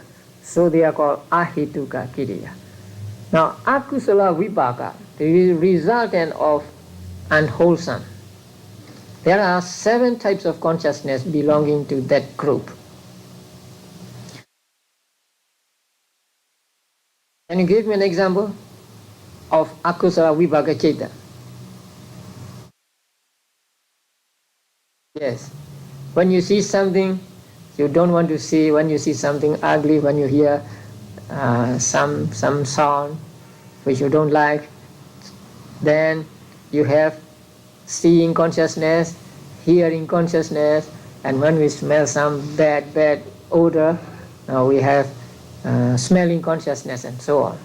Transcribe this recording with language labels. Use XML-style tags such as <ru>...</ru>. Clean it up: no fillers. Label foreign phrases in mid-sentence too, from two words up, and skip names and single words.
<en>So they are called</en> <pi>ahetuka kiriya.</pi> <en>Now,</en> <pi>akusala vipaka,</pi> <en>the resultant of unwholesome. There are 7 types of consciousness belonging to that group. Can you give me an example of</en> <pi>akusala vipaka ceta?</pi> <en>Yes. When you see something you don't want to see, when you see something ugly, when you hear some sound which you don't like, then you have seeing consciousness, hearing consciousness, and when we smell some bad odor, we have smelling consciousness and so on.</en>